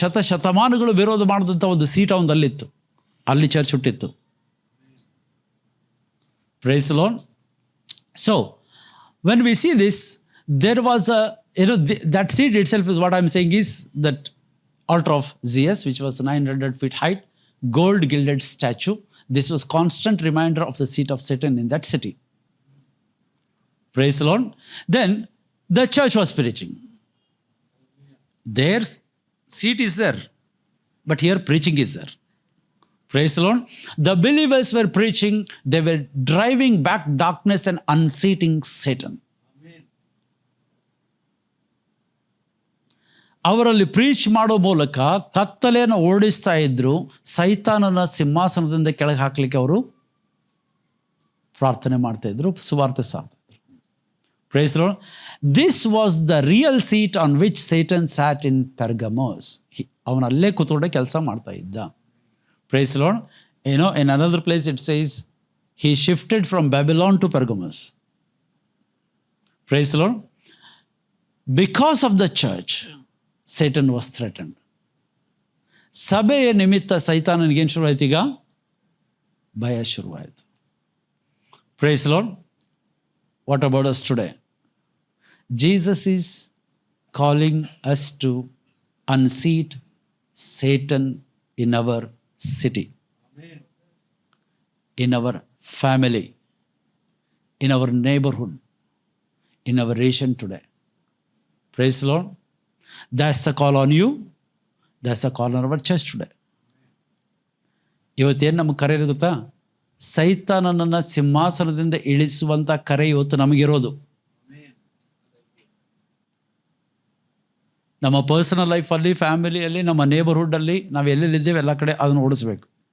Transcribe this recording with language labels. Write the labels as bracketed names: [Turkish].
[Kannada] ಶತಮಾನಗಳು ವಿರೋಧ ಮಾಡಿದಂಥ ಒಂದು ಸೀಟ್ ಅವನದಲ್ಲಿತ್ತು. ಅಲ್ಲಿ church ಹುಟ್ಟಿತ್ತು. [English] Praise the Lord. So when we see this, there was that seat itself is what I am saying is that altar of Zeus, which was 900 feet height, gold gilded statue. This was constant reminder of the seat of Satan in that city. Praise the Lord. Then the church was preaching. Their seat is there, but here preaching is there. Praise the Lord. The believers were preaching. They were driving back darkness and unseating Satan. [Kannada] ಅವರಲ್ಲಿ preach ಮಾಡೋ ಮೂಲಕ ಕತ್ತಲೆಯನ್ನು ಓಡಿಸ್ತಾ ಇದ್ರು. ಸೈತಾನನ ಸಿಂಹಾಸನದಿಂದ ಕೆಳಗೆ ಹಾಕಲಿಕ್ಕೆ ಅವರು ಪ್ರಾರ್ಥನೆ ಮಾಡ್ತಾ ಇದ್ರು, ಸುವಾರ್ತೆ ಸಾರ್ತಾ ಇದ್ರು. [English] Praise the Lord. This was the real seat on which Satan sat in Pergamos. [Kannada] ಅವನಲ್ಲೇ ಕೂತ್ಕೊಂಡೆ ಕೆಲಸ ಮಾಡ್ತಾ ಇದ್ದ. [English] Praise the Lord. In another place it says he shifted from Babylon to Pergamos. Praise the Lord. Because of the church, Satan was threatened. [Kannada] ಸಭೆಯ ನಿಮಿತ್ತ ಸೈತಾನನಿಗೇನು ಶುರುವಾಯ್ತು? ಈಗ ಭಯ ಶುರುವಾಯಿತು. [English] Praise the Lord. What about us today? Jesus is calling us to unseat Satan in our city, in our family, in our neighborhood, in our region today. Praise the Lord. That's the call on you. That's the call on our church today. [Kannada] ಇವತ್ತೇನು ನಮಗೆ ಕರೆ ಗೊತ್ತಾ? ಸೈತಾನನನ್ನು ಸಿಂಹಾಸನದಿಂದ ಇಳಿಸುವಂಥ ಕರೆ ಇವತ್ತು ನಮಗಿರೋದು. ನಮ್ಮ personal ಲೈಫಲ್ಲಿ, ಫ್ಯಾಮಿಲಿಯಲ್ಲಿ, ನಮ್ಮ ನೇಬರ್ಹುಡ್ಡಲ್ಲಿ ನಾವು ಎಲ್ಲೆಲ್ಲಿದ್ದೇವೆ ಎಲ್ಲ ಕಡೆ ಅದನ್ನು ಓಡಿಸ್ಬೇಕು.